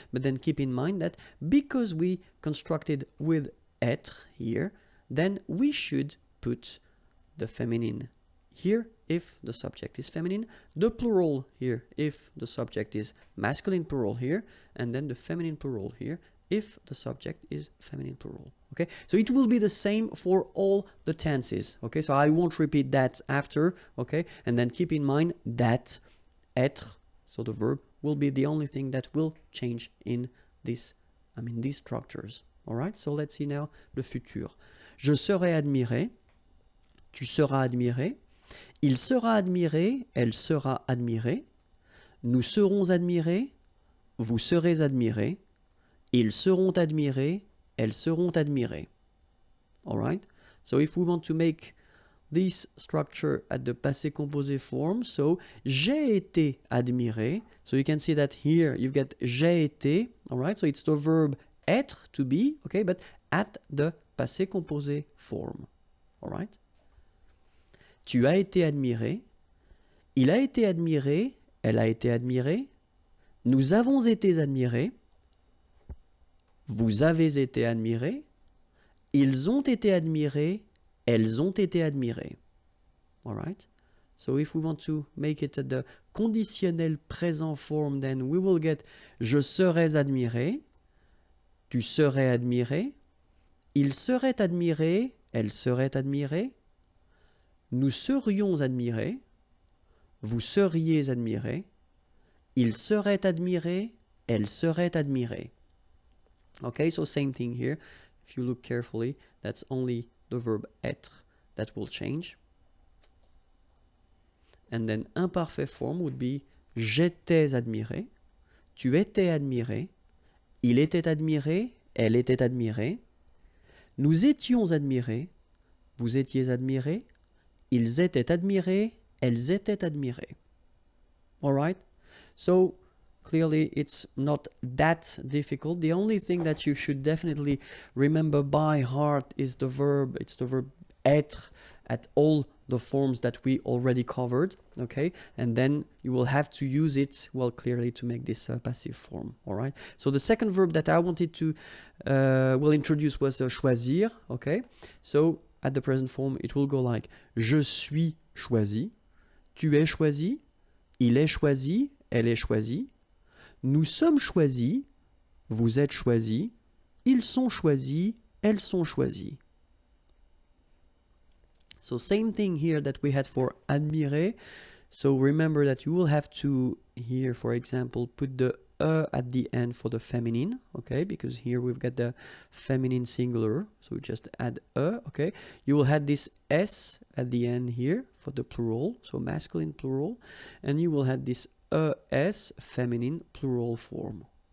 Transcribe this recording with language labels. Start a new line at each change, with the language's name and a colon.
English: But then keep in mind that because we constructed with être here, then we should put the feminine here if the subject is feminine, the plural here if the subject is masculine plural here, and then the feminine plural here if the subject is feminine plural, okay? So it will be the same for all the tenses, okay? So I won't repeat that after, okay? And then keep in mind that être, so the verb, will be the only thing that will change in this, these structures, all right? So let's see now le futur.
French: Je serai admiré, tu seras admiré, il sera admiré, elle sera admirée, nous serons admirés, vous serez admirés, ils seront admirés, elles seront admirées.
English: All right? So if we want to make this structure at the passé composé form, so
French: j'ai été admiré.
English: So you can see that here you've got
French: j'ai été,
English: all right? So it's the verb être, to be, okay? But at the passé composé form, all right?
French: Tu as été admiré, il a été admiré, elle a été admirée, nous avons été admirés, vous avez été admirés, ils ont été admirés, elles ont été admirées.
English: All right? So if we want to make it at the conditionnel présent form, then we will get
French: je serais admiré, tu serais admiré, Il serait admiré, elle serait admirée. Nous serions admirés. Vous seriez admiré. Il serait admiré, elle serait admirée.
English: Okay, so same thing here. If you look carefully, that's only the verb être that will change. And then imperfect form would be
French: j'étais admiré, tu étais admiré, il était admiré, elle était admirée, nous étions admirés, vous étiez admirés, ils étaient admirés, elles étaient admirées.
English: All right? So clearly it's not that difficult. The only thing that you should definitely remember by heart is the verb. It's the verb être at all the forms that we already covered, okay? And then you will have to use it, well, clearly to make this passive form, all right? So the second verb that I wanted to introduce was choisir, okay? So at the present form, it will go like
French: je suis choisi, tu es choisi, il est choisi, elle est choisie, nous sommes choisis, vous êtes choisis, ils sont choisis, elles sont choisies.
English: So same thing here that we had for admirer. So remember that you will have to, here for example, put the at the end for the feminine, okay? Because here we've got the feminine singular, so just add okay? You will have this s at the end here for the plural, so masculine plural, and you will have this s feminine plural form.